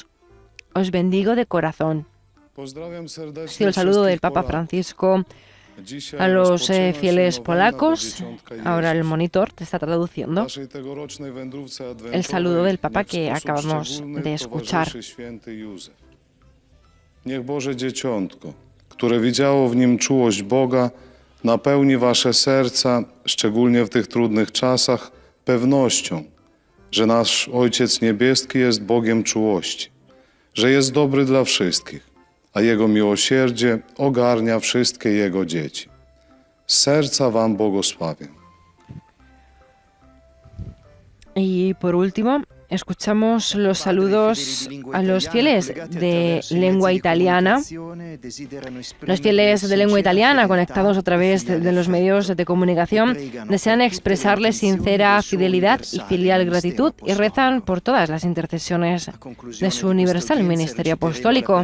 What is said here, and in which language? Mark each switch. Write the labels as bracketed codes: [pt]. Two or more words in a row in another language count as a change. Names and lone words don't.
[es] Os bendigo de corazón. Ha sido el saludo del Papa Francisco a los fieles polacos. Ahora el monitor te está traduciendo el saludo del Papa que acabamos de escuchar. [pl] Niech Boże Dzieciątko, które widziało w nim czułość Boga, napełni wasze serca, szczególnie w tych trudnych czasach, pewnością, że nasz Ojciec Niebieski jest Bogiem czułości, że jest dobry dla wszystkich, a Jego miłosierdzie ogarnia wszystkie Jego dzieci. Z serca wam błogosławię. [es] Y por último, escuchamos los saludos a los fieles de lengua italiana. Los fieles de lengua italiana, conectados a través de los medios de comunicación, desean expresarles sincera fidelidad y filial gratitud y rezan por todas las intercesiones de su universal ministerio apostólico.